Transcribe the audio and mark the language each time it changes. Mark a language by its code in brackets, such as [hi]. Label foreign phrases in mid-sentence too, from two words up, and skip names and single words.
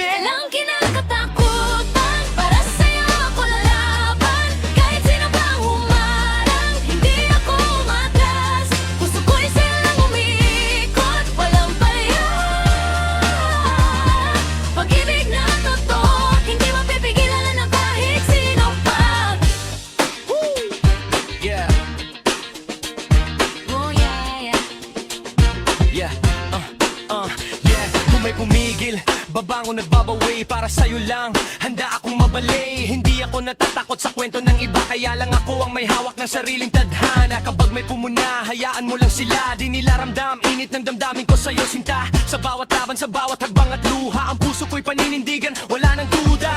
[tl] Walang kinakatakutan, para sa'yo ako lalaban. Kahit sino pang humarang, hindi ako umatras. Puso ko'y silang umiikot, walang palya. Pag-ibig na totoo, hindi mapipigilan ng kahit sino pa. [en] Yeah, Oh yeah, yeah. yeah, yeah. [tl] Kung may pumigil, babangon nagbabawi para sa'yo lang. Handa akong mabalay, hindi ako natatakot sa kwento ng iba. Kaya lang ako ang may hawak ng sariling tadhana. Kapag may pumuna, hayaan mo lang sila. Di nila ramdam, init ng damdamin ko sa'yo sinta. Sa bawat laban, sa bawat hagbang at luha, ang puso ko'y paninindigan, wala nang duda.